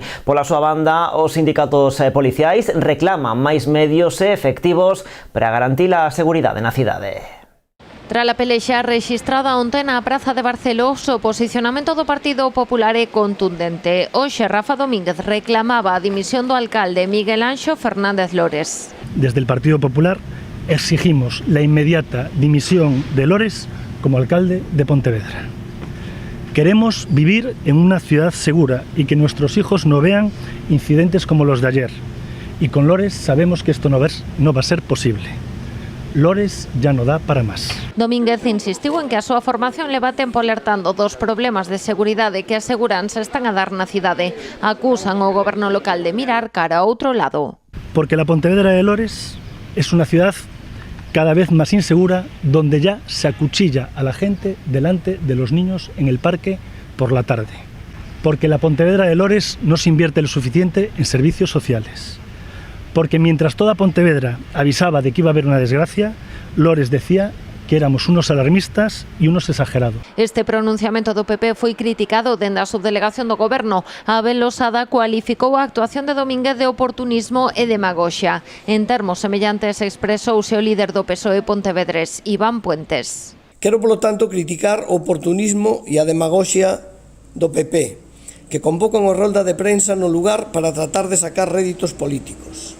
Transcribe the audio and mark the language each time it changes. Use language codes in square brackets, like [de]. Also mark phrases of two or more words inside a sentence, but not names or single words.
[gl] Pola súa banda, os sindicatos policiais reclaman máis medios e efectivos para garantir a seguridade na cidade. Tras a pelexa rexistrada onte na Praza de Barcelos, o posicionamento do Partido Popular é contundente. Hoxe, Rafa Domínguez reclamaba a dimisión do alcalde Miguel Anxo Fernández Lores. [es] Desde el Partido Popular exigimos la inmediata dimisión de Lores como alcalde de Pontevedra. Queremos vivir en una ciudad segura y que nuestros hijos no vean incidentes como los de ayer. Y con Lores sabemos que esto no va a ser posible. Lores ya no [gl] dá para máis. Domínguez insistiu en que a súa formación leva tempo alertando dos problemas de seguridade que aseguran se están a dar na cidade. Acusan o goberno local de mirar cara a outro lado. [es] Porque la Pontevedra de Lores es una ciudad cada vez más insegura, donde ya se acuchilla a la gente delante de los niños en el parque por la tarde. Porque la Pontevedra de Lores no se invierte lo suficiente en servicios sociales. Porque mientras toda Pontevedra avisaba de que iba a haber una desgracia, Lores decía que éramos unos alarmistas e unos exagerados. [gl] Este pronunciamento do PP foi criticado dende a subdelegación do Goberno. Abel Losada cualificou a actuación de Domínguez de oportunismo e demagoxia. En termos semellantes expresouse o líder do PSOE pontevedrés, Iván Puentes. Quero, polo tanto, criticar o oportunismo e a demagoxia do PP, que convocan a rolda de prensa no lugar para tratar de sacar réditos políticos.